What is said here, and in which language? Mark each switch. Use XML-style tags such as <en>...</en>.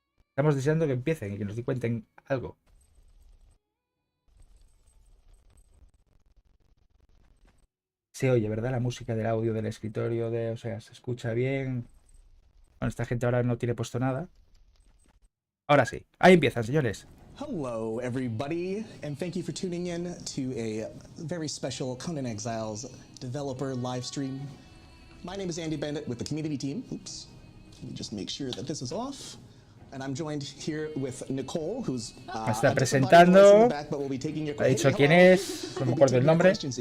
<es>Estamos deseando que empiecen y que nos cuenten algo. Se oye, ¿verdad? La música del audio del escritorio, o sea, se escucha bien. Bueno, esta gente ahora no tiene puesto nada. Ahora sí. Ahí empiezan, señores.</es> <en>Hello, everybody, and thank you for tuning in to a very special Conan Exiles developer live stream. My name is Andy Bandit with the community team. Oops. Let me just make sure that this is off. And I'm joined here with Nicole, who's</en> <es>me está presentando. Ha dicho quién es, no me acuerdo el nombre.</es>